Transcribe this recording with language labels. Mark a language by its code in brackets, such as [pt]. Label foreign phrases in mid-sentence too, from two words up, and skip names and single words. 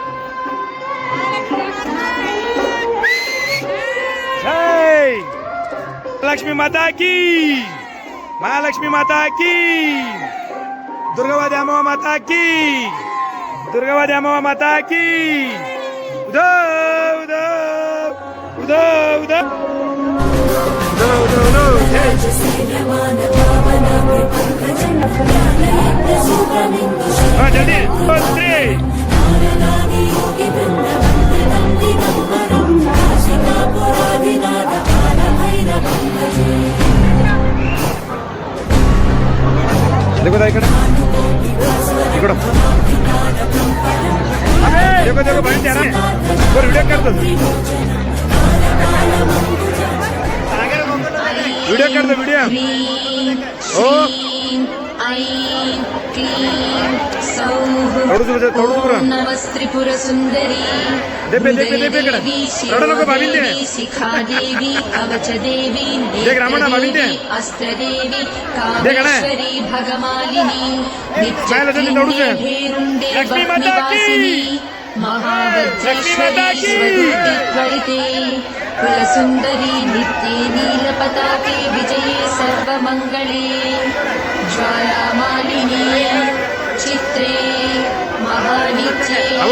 [hi] जय लक्ष्मी माता की महालक्ष्मी माता की दुर्गावादी अम्मा माता की दुर्गावादी अम्मा माता की [mr] उदो उदो उदो उदो उदो उदो [hi] हाँ जल्दी 3 देखो दाई इकड़ देखो देखो भाई तेरा वीडियो कर दो [sa] ह्रीं श्रीं ऐं क्लीं सौः नमस्त्रिपुरसुन्दरी देवी शिरोदेवी शिखादेवी कवचदेवी नेत्रदेवी अस्त्रदेवी कामेश्वरी भगमालिनी नित्यत्रिण्ये भेरुण्डे भग्निवासिनी महावज्रेश्वरी स्वरूपित्वरिते कुलसुन्दरी नित्ये नीलपताके विजये सर्वमङ्गले ज्वालामालिनी चित्रे महानित्ये